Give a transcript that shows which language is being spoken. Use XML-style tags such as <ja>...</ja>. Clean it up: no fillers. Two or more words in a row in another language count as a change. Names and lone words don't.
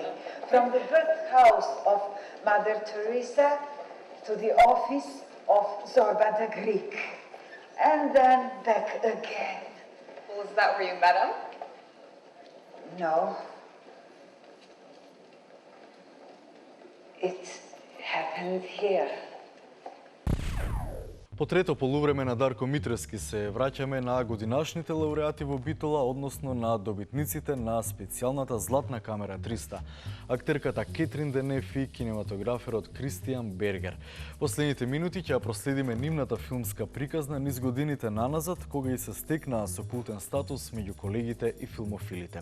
<en>From the birthhouse of Mother Teresa to the office of Zorba the Greek. And then back again. Was that where you met him? No. It happened here.</en> <mk>По трето полувреме на Дарко Митревски се враќаме на годинашните лауреати во Битола, односно на добитниците на специјалната Златна камера 300, актерката Кетрин Денев и кинематограферот Кристијан Бергер. Последните минути ќе ја проследиме нивната филмска приказна низ годините наназад, кога и се стекнаа со култен статус меѓу колегите и филмофилите.</mk>